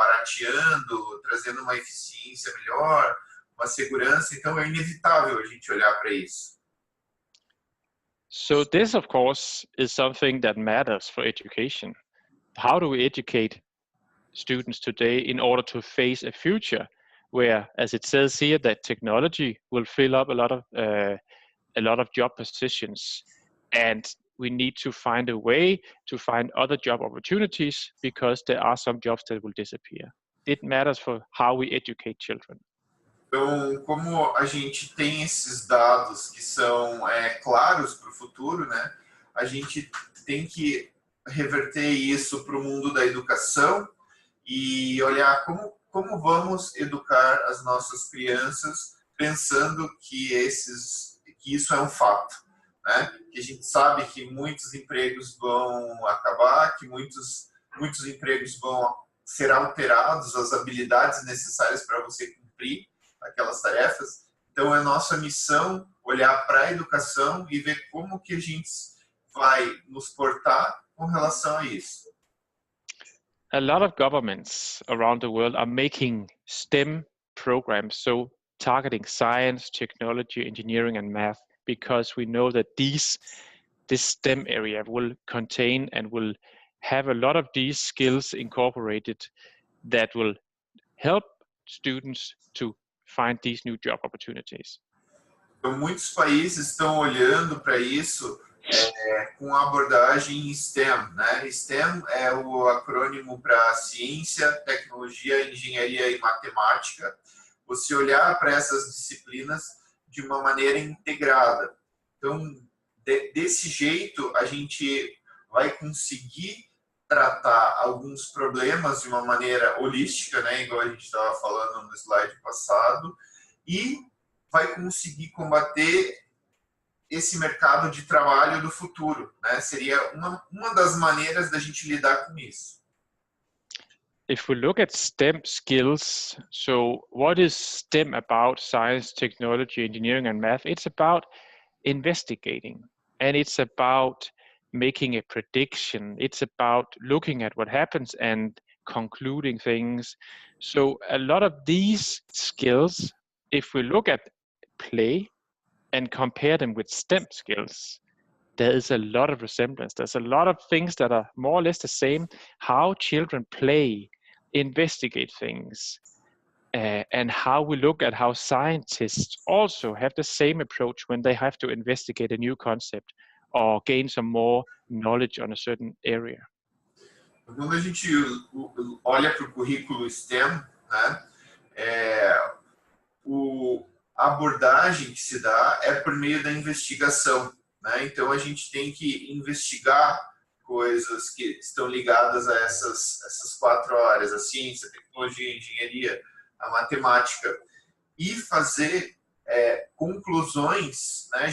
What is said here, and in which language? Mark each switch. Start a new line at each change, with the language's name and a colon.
Portuguese: Barateando, trazendo uma eficiência melhor, uma segurança, então é inevitável a gente olhar para isso.
English: So this, of course, is something that matters for education. How do we educate students today in order to face a future where, as it says here, that technology will fill up a lot of job positions, and we need to find a way to find other job opportunities because there are some jobs that will disappear. It matters for how we educate children.
Portuguese: Então, como a gente tem esses dados que são claros para o futuro, né? A gente tem que reverter isso para o mundo da educação e olhar como vamos educar as nossas crianças pensando que isso é um fato, né? Que a gente sabe que muitos empregos vão acabar, que muitos empregos vão ser alterados, as habilidades necessárias para você cumprir aquelas tarefas. Então, é nossa missão olhar para a educação e ver como que a gente vai nos portar com relação a isso.
English: A lot of governments around the world are making STEM programs, so targeting science, technology, engineering, and math, because we know that this STEM area will contain and will have a lot of these skills incorporated that will help students to find these new job opportunities.
Portuguese: Então, muitos países estão olhando para isso com a abordagem STEM, né? STEM é o acrônimo para ciência, tecnologia, engenharia e matemática. Você olhar para essas disciplinas de uma maneira integrada. Então, desse jeito, a gente vai conseguir tratar alguns problemas de uma maneira holística, né? Igual a gente estava falando no slide passado, e vai conseguir combater esse mercado de trabalho do futuro, né? Seria uma das maneiras da gente lidar com isso.
English: If we look at STEM skills, so what is STEM about? Science, technology, engineering, and math. It's about investigating, and it's about making a prediction. It's about looking at what happens and concluding things. So a lot of these skills, if we look at play and compare them with STEM skills, there is a lot of resemblance. There's a lot of things that are more or less the same. How children play, investigate things, and how we look at how scientists also have the same approach when they have to investigate a new concept or gain some more knowledge on a certain area.
Portuguese: Quando a gente olha para o currículo STEM, né, a abordagem que se dá é por meio da investigação, né? Então a gente tem que investigar coisas que estão ligadas a essas 4 áreas: a ciência, a tecnologia, a engenharia, a matemática, e fazer conclusões, né?